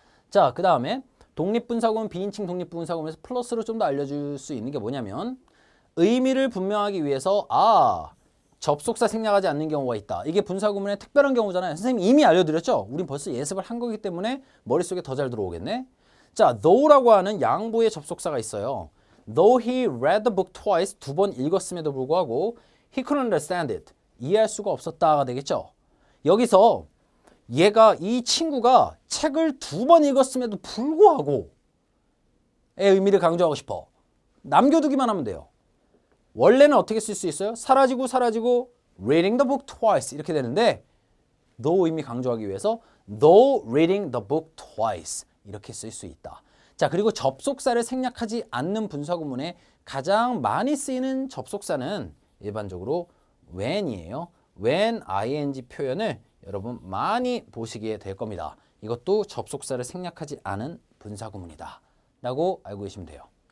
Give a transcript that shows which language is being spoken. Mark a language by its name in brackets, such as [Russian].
[Korean] 자, 그 다음에 독립분사구문, 비인칭 독립분사구문에서 플러스로 좀 더 알려줄 수 있는 게 뭐냐면 의미를 분명하기 위해서 접속사 생략하지 않는 경우가 있다. 이게 분사구문의 특별한 경우잖아요. 선생님이 이미 알려드렸죠? 우린 벌써 예습을 한 거기 때문에 머릿속에 더 잘 들어오겠네. 자, though라고 하는 양보의 접속사가 있어요. [English] Though he read the book twice, [Korean] 2번 읽었음에도 불구하고 [English] he couldn't understand it. [Korean] 이해할 수가 없었다가 되겠죠. 여기서 얘가 이 친구가 책을 2번 읽었음에도 불구하고 의 의미를 강조하고 싶어. 남겨두기만 하면 돼요. 원래는 어떻게 쓸 수 있어요? 사라지고 [English] reading the book twice [Korean] 이렇게 되는데 though 의미 강조하기 위해서 [English] though reading the book twice. [Korean] 이렇게 쓸 수 있다. 자, 그리고 접속사를 생략하지 않는 분사구문에 가장 많이 쓰이는 접속사는 일반적으로 when이에요. when ing 표현을 여러분 많이 보시게 될 겁니다. 이것도 접속사를 생략하지 않은 분사구문이다 라고 알고 계시면 돼요.